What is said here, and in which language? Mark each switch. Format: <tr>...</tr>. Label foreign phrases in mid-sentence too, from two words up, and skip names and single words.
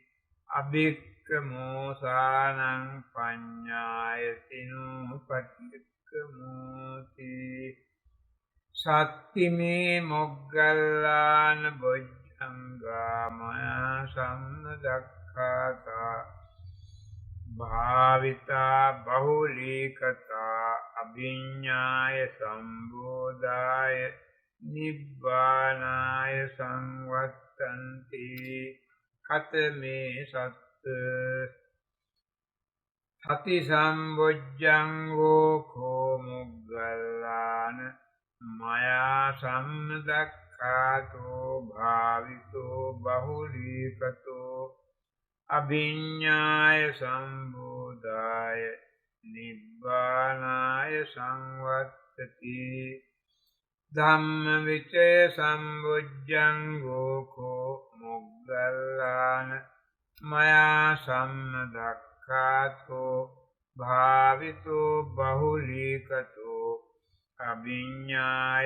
<pi>අභික්ඛමෝසානං පඤ්ඤායතිනෝ පටික්ඛමෝති සත්තිමේ මොග්ගල්ලාන බොජ්ජංගාමයා සම්නදක්ඛාතා භාවිතා බහුලීකතා අභිඤ්ඤාය සම්බෝධාය නිබ්බානාය සංවත්තන්ති කතමේ සත්ත සති සම්බොජ්ජංගෝ කෝ මොග්ගල්ලාන මයා සම්නදක්ඛාතෝ භාවිතෝ බහුලීකතෝ අභිඤ්ඤාය සම්බෝධාය නිබ්බානාය සංවත්තති ධම්ම විචය සම්බොජ්ජංගෝ කෝ මොග්ගල්ලාන මයා සම්නදක්ඛාතෝ භාවිතෝ බහුලීකතෝ අභිඤ්ඤාය</pi>